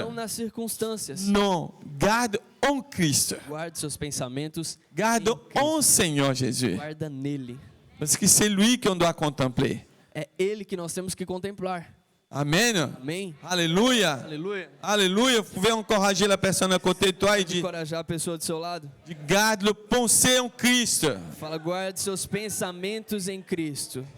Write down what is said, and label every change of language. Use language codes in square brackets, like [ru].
[pt] Não nas circunstâncias. [fr] Non. Garde en Christ. [pt] Guarde seus pensamentos. [fr] Garde [pt] em Cristo. [fr] en Seigneur Jésus. [pt] Guarda nele. [fr] Parce que c'est lui qu'on doit contempler. [pt] É ele que nós temos que contemplar. [fr] Amen. [pt] Amém? [fr] Alléluia. [pt] Aleluia. [fr] Alléluia. Vous pouvez encourager la personne à côté de toi et dire, [pt] Encorajar a pessoa do seu lado. [fr] garde le pensée en Christ. [pt] Fala, guarde seus pensamentos em Cristo.